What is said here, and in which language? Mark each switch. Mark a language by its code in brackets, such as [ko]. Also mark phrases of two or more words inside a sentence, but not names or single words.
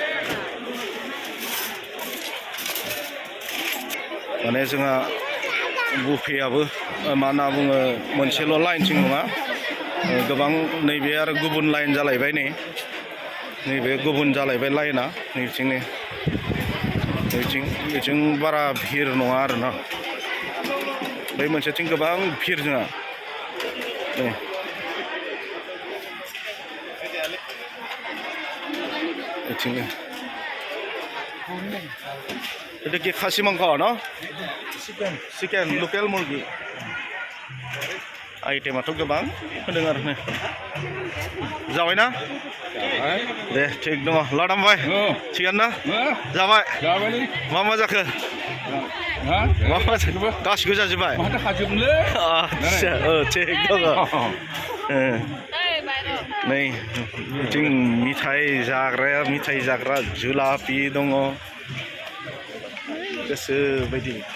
[brx] माने जोंहा बुफेयाबो मा होनना बुङो मोनसेल' लाइनथिं नङा गोबां नैबे आरो गुबुन लाइन जालायबाय नै नैबे गुबुन जालायबाय लाइना नैथिं नै बेथिं बारा भिर नङा आरोना बै मोनसेथिं गोबां भिर जोंहा [as] এটা কি খাসি মাংস ন চিকেন লোকেল মুরগি [brx] आइटेमाथ' गोबां होदों आरो नै जाबायना दे थिग दङ लादामबाय थिगानो ना जाबाय मा जाखो गासिबो जाजोब्बाय आदसा थिग दङ नै बिथिं मिथाइ जाग्रा जुलापि दङ गोसो बायदि